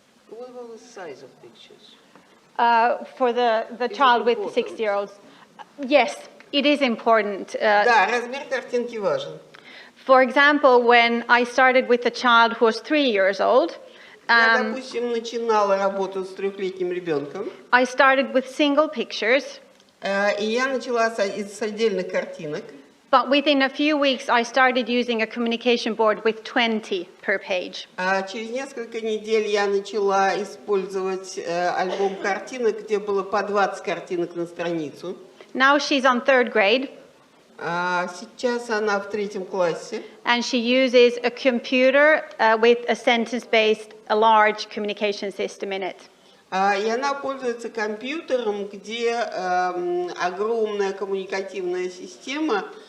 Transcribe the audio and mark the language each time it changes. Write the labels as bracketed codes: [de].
[en] What about the size of pictures? For the child with 6-year-olds, yes, it is important. [ru] Да, размер картинки важен. [en] For example, when I started with a child who was 3 years old, [ru] Я, допустим, начинала работу с 3-летним ребенком. [en] I started with single pictures. [ru] И я начала с отдельных картинок. [en] But within a few weeks, I started using a communication board with 20 per page. [ru] Через несколько недель я начала использовать альбом картинок, где было по 20 картинок на страницу. [en] Now she's on 3rd grade. [ru] Сейчас она в 3 классе. [en] And she uses a computer with a sentence-based, a large communication system in it. [ru] И она пользуется компьютером, где огромная коммуникативная система.